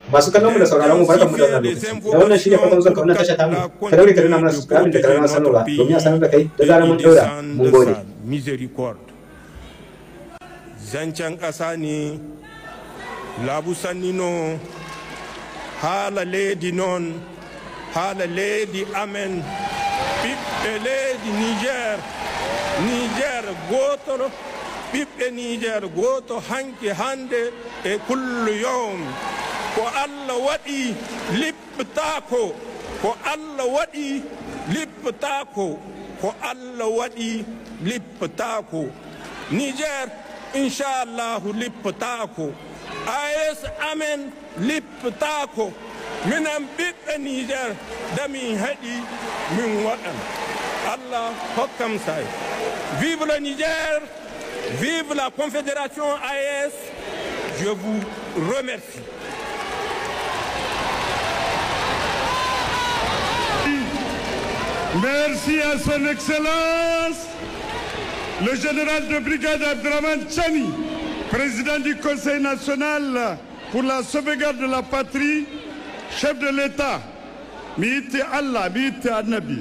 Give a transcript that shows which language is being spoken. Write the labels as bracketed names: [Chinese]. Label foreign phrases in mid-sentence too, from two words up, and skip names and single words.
[Hausa] masu kallon mu da sauraron mu barkan mu da wannan lokaci da wannan shine fatan zuwa wannan tasha ta mu ka daure ka nuna mana subscribe da karamar sanarwa domin a sanar da kai da zarar mun daura mun gode zancen ƙasa ne [Fula] labu sannino hala ledi non hala ledi amen ɓiɓɓe leydi niger goto ɓiɓɓe niger goto hanki hande e kullu yawm ko allah waɗi lipptako ko allah waɗi lipptako ko allah waɗi lipptako niger inchallahu lipptako AS amen lipptako minen ɓiɓɓe niger damin heɗi min waɗan allah hokkam say. [French] Vive le Niger, vive la Confédération AES, je vous remercie. Merci à son Excellence, le général de brigade Abdraman Chani, président du Conseil national pour la sauvegarde de la patrie, chef de l'État, [Fula] Miiti Allah, Miiti Annabi.